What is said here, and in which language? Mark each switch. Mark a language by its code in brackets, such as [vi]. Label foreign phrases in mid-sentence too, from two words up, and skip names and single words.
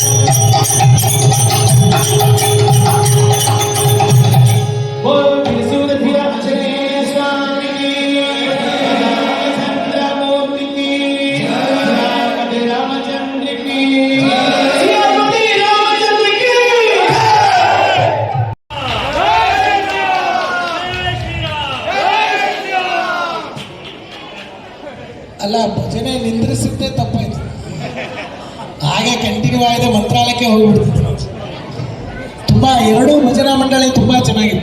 [hi] बोल त्रिशूलधर आंजनेय स्वामी की चंद्रमूर्ति की सीतापति रामचंद्र की सीतापति रामचंद्र की [kn] ಅಲ್ಲ ಭಜನೆ ನಿಂದ್ರಿಸಿದ್ದೇ ತಪ್ಪಾಯ್ತು, ಹಾಗೆ ಕಂಟಿನ್ಯೂ ಆಗಿದೆ ಮಂತ್ರಾಲಯಕ್ಕೆ ಹೋಗ್ಬಿಡ್ತಿತ್ತು ನಾವು. ತುಂಬ ಎರಡೂ ಭಜನಾ ಮಂಡಳಿ ತುಂಬ ಚೆನ್ನಾಗಿದೆ.